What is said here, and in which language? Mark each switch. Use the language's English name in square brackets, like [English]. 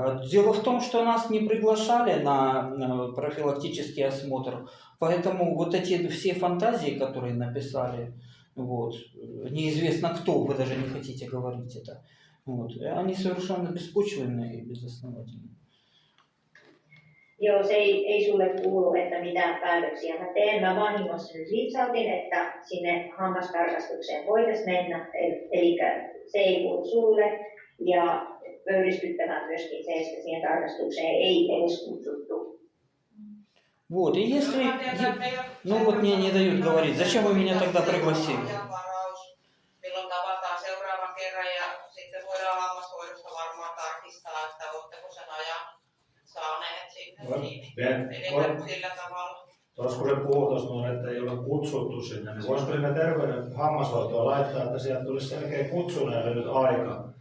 [Russian] Дело в том, что нас не приглашали на профилактический осмотр, поэтому вот эти все фантазии, которые написали, вот, неизвестно кто, вы даже не хотите говорить это, вот, они совершенно беспочвенные и безосновательные. [Finnish] Joo, se ei sulle kuulu, että mitään päätöksiä mä teen. Mä vahingossa nyt lipsautin, että sinne hammastarkastukseen voitaisiin mennä, eli se ei kuulu sulle. Ja pöyristyttävää myöskin se, että siihen tarkastukseen ei edes kutsuttu. [Russian] Вот, и если... Ну вот мне не dают говорить, зачем вы меня тогда пригласили? [Finnish] Milloin tavataan seuraavan kerran ja sitten voidaan hammashoidosta varmaan tarkistaa, että oletteko sen ajan saaneet sinne. Eli sillä tavalla. Tuossa kun se puhuu tuossa, että ei ole kutsuttu sinne, niin voisiko sinne terveyden hammashoitoa laittaa, että sieltä tulisi selkeä kutsuneelle nyt aika.